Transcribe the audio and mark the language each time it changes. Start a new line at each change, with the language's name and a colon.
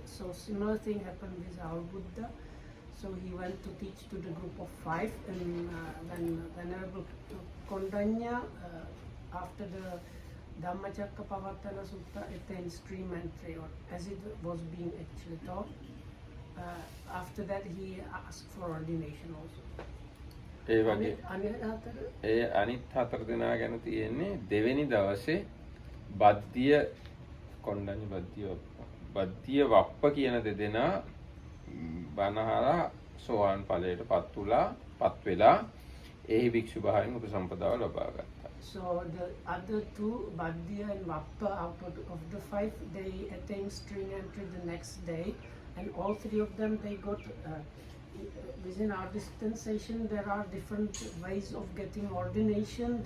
English: So similar thing happened with our Buddha. So he went to teach to the group of 5, and when Venerable Koණ්ඩඤ්ඤ after the Dhammacakkappavattana Sutta attained stream entry, or as it was being actually taught. After that he asked for ordination also.
Sinhala: ඒ වගේ ඒ අනිත් 4 දෙනා ගැන තියෙන්නේ දෙවෙනි දවසේ බද්ධිය කොණ්ඩඤ්ඤ බද්ධිය වප්ප කියන දෙදෙනා බණහලා සෝවාන් ඵලයටපත් වෙලා එහි භික්ෂු භාවයෙන් උපසම්පදාව ලබා ගත්තා.
English: So the other two, Badhya and Vappa, out of the 5, they attained stream entry the next day, and all 3 of them they got. Within our dispensation there are different ways of getting ordination.